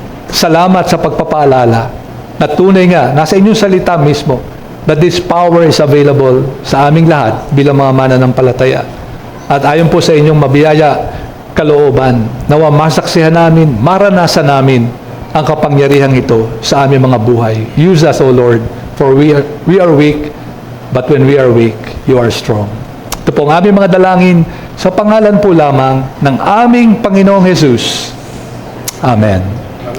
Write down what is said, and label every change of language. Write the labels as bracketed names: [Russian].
[Filipino] Salamat sa pagpapaalala na tunay nga, nasa inyong salita mismo, [English] that this power is available [Filipino] sa aming lahat bilang mga mananampalataya. At ayon po sa inyong mabiyaya kalooban, nawa masaksihan namin, maranasan namin ang kapangyarihang ito sa aming mga buhay. [English] Use us, O Lord, for we are weak, but when we are weak, you are strong. [Filipino] Ito po ang aming mga dalangin sa pangalan po lamang ng aming Panginoong Jesus. Amen.